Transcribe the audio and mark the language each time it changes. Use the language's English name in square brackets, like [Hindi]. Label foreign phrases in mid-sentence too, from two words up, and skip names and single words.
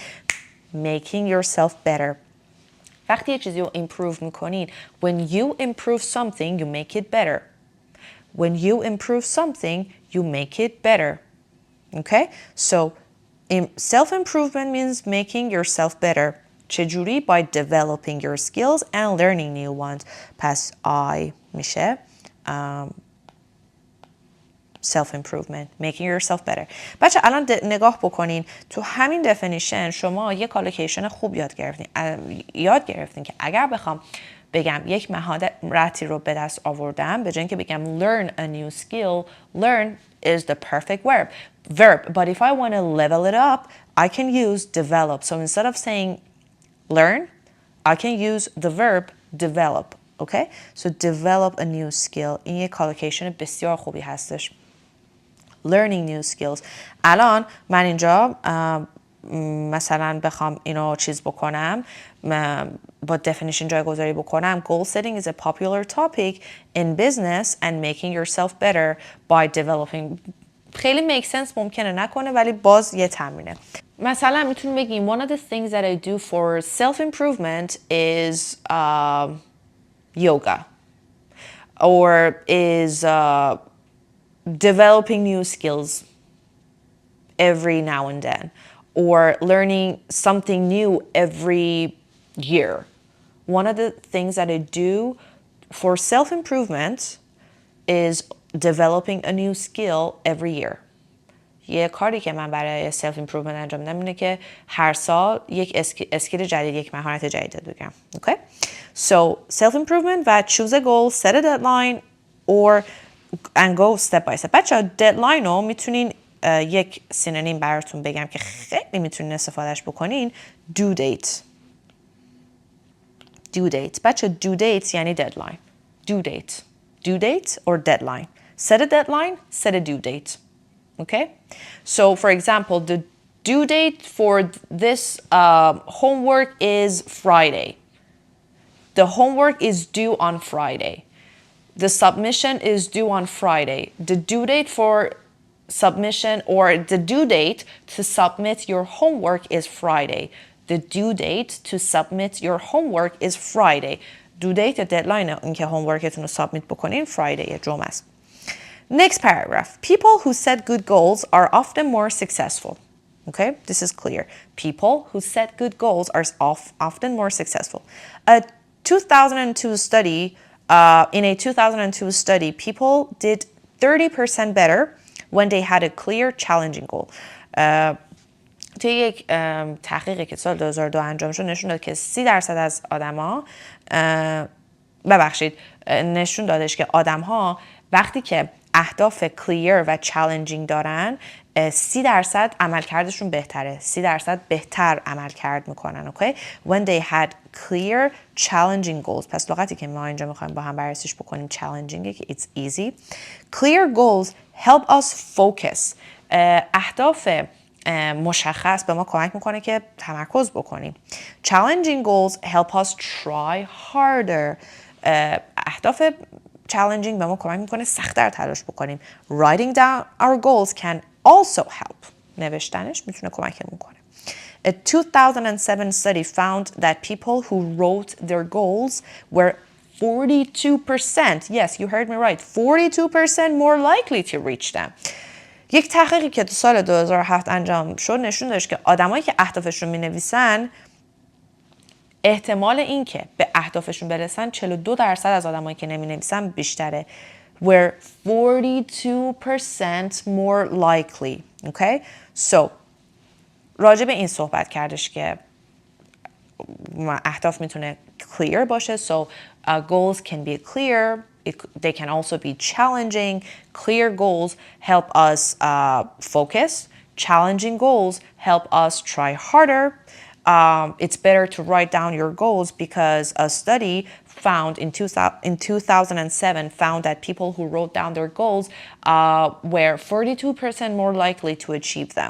[English] Making yourself better. [Persian] وقتی یه چیزی رو improve میکنین, [English] when you improve something, you make it better. When you improve something, you make it better. Okay? So, self-improvement means making yourself better. [Persian] چجوری؟ [English] By developing your skills and learning new ones. پس I میشه self-improvement, making yourself better. [Persian] بچه الان نگاه بکنین تو همین definition شما یک کالوکیشن خوب یاد گرفتین که اگر بخوام بگم یک مهارتی رو به دست آوردم، به جای اینکه بگم [English] learn a new skill, learn is the perfect verb. But if I want to level it up, I can use develop. So instead of saying learn, I can use the verb develop. Okay? So develop a new skill. [Persian] این یک کالوکیشن بسیار خوبی هستش. [English] Learning new skills. [Persian] الان من اینجا مثلا بخوام اینو چیز بکنم، با definition جایگذاری بکنم، [English] goal setting is a popular topic in business and making yourself better by developing. [Persian] خیلی [English] make sense [Persian] ممکنه نکنه ولی باز یه تمرینه. مثلا میتونیم بگیم [English] one of the things that I do for self-improvement is yoga or is developing new skills every now and then, or learning something new every year. One of the things that I do for self-improvement is developing a new skill every year. [Persian] یه کاری که من برای [English] self improvement [Persian] انجام میدم اینه که هر سال یک اسکیل جدید، یک مهارت جدید بگم. [English] Okay? So self improvement و choose a goal, set a deadline or and go step by step. [Persian] بچه‌ها deadline رو میتونین یک سینونیم براتون بگم که خیلی میتونین استفادهش بکنین. [English] due date. due date. [Persian] بچه [English] due date [Persian] یعنی deadline. [English] due date. due date or deadline. Set a deadline, set a due date. Okay? So for example, the due date for this homework is Friday. The homework is due on Friday. The submission is due on Friday. The due date for submission or the due date to submit your homework is Friday. The due date to submit your homework is Friday. Due date deadline [Persian] اینکه homeworkتون رو submit بکنین Friday جمعه است. [English] Next paragraph. People who set good goals are often more successful. Okay, this is clear. People who set good goals are often more successful. A 2002 study, in a 2002 study, people did 30% better when they had a clear, challenging goal. [Persian] توی یک تحقیقی که سال 2002 انجام شد نشون داد که 30% از آدما نشون دادش که آدم‌ها وقتی که اهداف کلیر و چالنجینگ دارن 30% عملکردشون بهتره، 30% بهتر عملکرد میکنن. [English] Okay? When they had clear challenging goals. [Persian] پس لغتی که ما اینجا میخوایم با هم بررسیش بکنیم challenging که [English] it's easy. Clear goals help us focus. [Persian] اهداف مشخص به ما کمک میکنه که تمرکز بکنیم. [English] Challenging goals help us try harder. [Persian] اهداف challenging به ما کمک میکنه سخت‌تر تلاش بکنیم. [English] Writing down our goals can also help. [Persian] نوشتنش میتونه کمکمون کنه. [English] A 2007 study found that people who wrote their goals were 42%, yes, you heard me right, 42% more likely to reach them. [Persian] یک تحقیقی که تو سال 2007 انجام شد نشون داشت که آدمایی که اهدافشون مینویسن احتمال این که به اهدافشون برسن 42% از آدمایی که نمینویسن بیشتره. [English] We're 42% more likely. Okay? [Persian] So راجع به این صحبت کردش که اهداف میتونه clear باشه. [English] So goals can be clear. They can also be challenging. Clear goals help us focus. Challenging goals help us try harder. It's better to write down your goals because a study found in 2007 found that people who wrote down their goals were 42% more likely to achieve them.